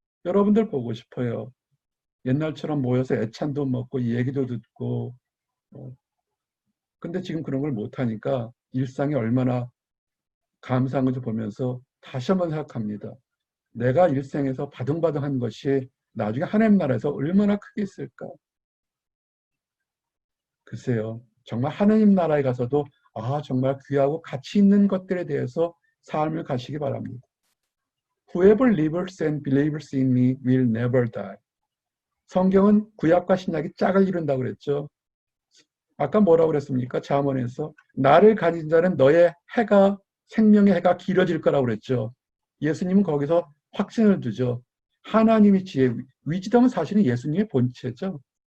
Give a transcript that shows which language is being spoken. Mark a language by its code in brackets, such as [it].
[ko] 여러분들 보고 싶어요. 옛날처럼 모여서 애찬도 먹고 얘기도 듣고 근데 지금 그런 걸 못하니까 일상이 얼마나 감사한 건지 보면서 다시 한번 생각합니다. 내가 일생에서 바둥바둥한 것이 나중에 하나님 나라에서 얼마나 크게 있을까? 글쎄요. 정말 하나님 나라에 가서도 정말 귀하고 가치 있는 것들에 대해서 삶을 가시기 바랍니다. [en] Whoever lives and believes in me will never die. [ko] 성경은 구약과 신약이 짝을 이룬다고 그랬죠. 아까 뭐라고 그랬습니까? 잠언에서 나를 가진 자는 너의 해가 생명의 해가 길어질 거라고 그랬죠. 예수님은 거기서 확신을 두죠. 하나님의 지혜, 위즈덤은 사실은 예수님의 본체죠.